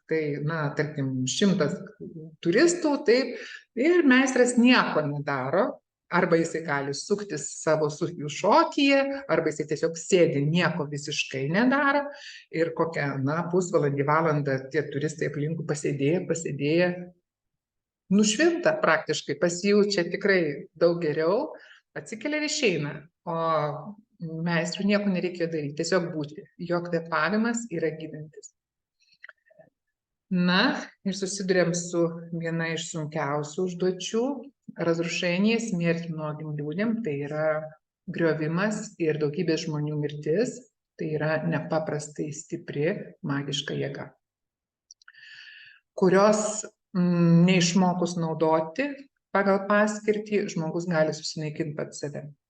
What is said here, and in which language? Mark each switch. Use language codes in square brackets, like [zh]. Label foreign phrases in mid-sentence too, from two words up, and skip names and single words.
[lt] tai, tarkim, 100 turistų, taip, ir meistras nieko nedaro, arba jisai gali suktis savo sufijų šokyje, arba jisai tiesiog sėdi, nieko visiškai nedaro, ir kokią, pusvalandį, valandą tie turistai aplinkui pasėdėję, nušvinta praktiškai, pasijaučia tikrai daug geriau, atsikelia ir išeina, o meistrui nieko nereikėjo daryti, tiesiog būti, jo kvėpavimas yra gydantis. Ir susidurėm su viena iš sunkiausių užduočių, razrušenie, [ru] smерть многим людям, [lt] tai yra griovimas ir daugybės žmonių mirtis. Tai yra nepaprastai stipri magiška jėga, kurios neišmokus naudoti pagal paskirtį, žmogus gali susinaikinti pats save.